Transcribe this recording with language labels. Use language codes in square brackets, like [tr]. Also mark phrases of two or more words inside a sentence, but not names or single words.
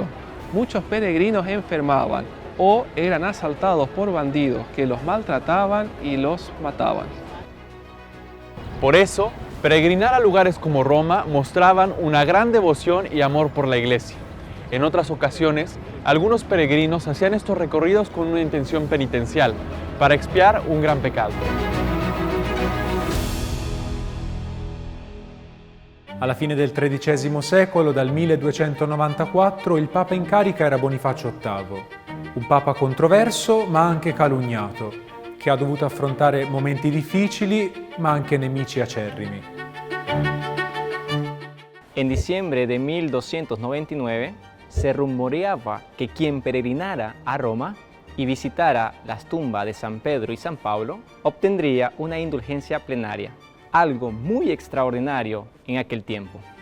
[es] Muchos peregrinos enfermaban o eran asaltados por bandidos que los maltrataban y los mataban. Por eso, peregrinar a lugares como Roma mostraban una gran devoción y amor por la Iglesia. En otras ocasiones, algunos peregrinos hacían estos recorridos con una intención penitencial, para expiar un gran pecado. [it] Alla fine del XIII secolo, dal 1294, il Papa in carica era Bonifacio VIII, un Papa controverso ma anche calunniato, che ha dovuto affrontare momenti difficili ma anche nemici acerrimi. [es] En diciembre de 1299 se rumoreaba que quien peregrinara a Roma y visitara las tumbas de San Pedro y San Pablo obtendría una indulgencia plenaria, algo muy extraordinario en aquel tiempo.